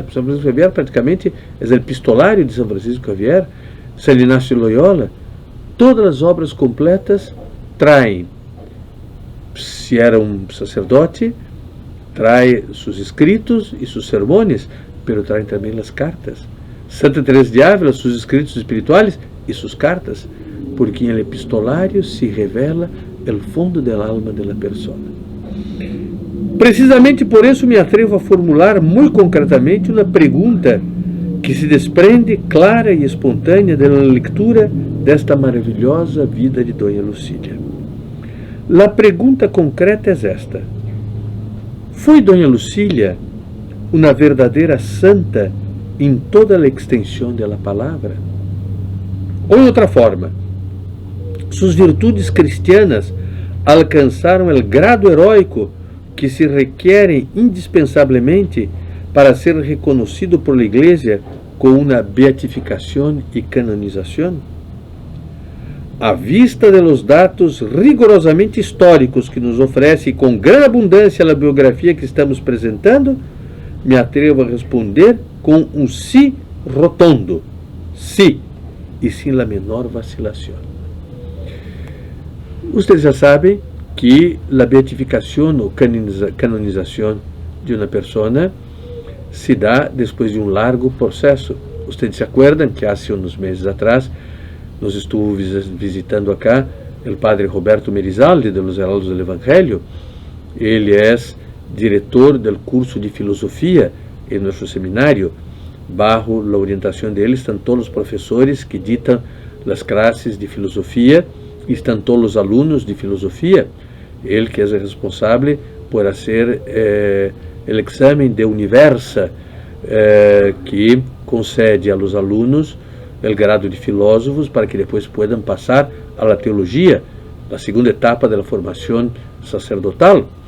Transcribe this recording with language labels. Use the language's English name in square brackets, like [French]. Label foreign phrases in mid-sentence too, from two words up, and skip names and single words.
[Portuguese] São Francisco Xavier praticamente é o epistolário de São Francisco Xavier, São Inácio de Loyola. Todas as obras completas traem, se era um sacerdote, traz seus escritos e seus sermões, pero traem também as cartas. [Spanish] Santa Teresa de Ávila, [Portuguese] seus escritos espirituais [Spanish] y sus cartas, porque en el epistolario se revela el fondo del alma de la persona. [Portuguese] Precisamente por isso me atrevo a formular muito concretamente uma pergunta que se desprende clara e espontânea da leitura desta maravilhosa vida de Dona Lucília. A pergunta concreta é esta: foi Dona Lucília uma verdadeira santa em toda a extensão da palavra? Ou, em outra forma, suas virtudes cristianas alcançaram o grado heróico que se requerem indispensavelmente para ser reconhecido [Spanish] por la Iglesia [Portuguese] com uma beatificação e canonização? À vista [Spanish] de los [Portuguese] dados rigorosamente históricos que nos oferece com grande abundância a biografia que estamos apresentando, me atrevo a responder com um sim rotundo, sim, e sem a menor vacilação. Vocês já sabem que a beatificação ou canonização de uma pessoa se dá depois de um largo processo. Vocês se acordam que há uns meses atrás nós estuvimos visitando acá o padre Roberto Merizaldi de los Heraldos do Evangelho. Ele é diretor do curso de filosofia em nosso seminário. Bajo a orientação dele estão todos os professores que ditam as classes de filosofia, e estão todos os alunos de filosofia. Ele que é responsável por fazer o exame de Universa, que concede a los alunos o grado de filósofos para que depois possam passar à teologia, a segunda etapa da formação sacerdotal.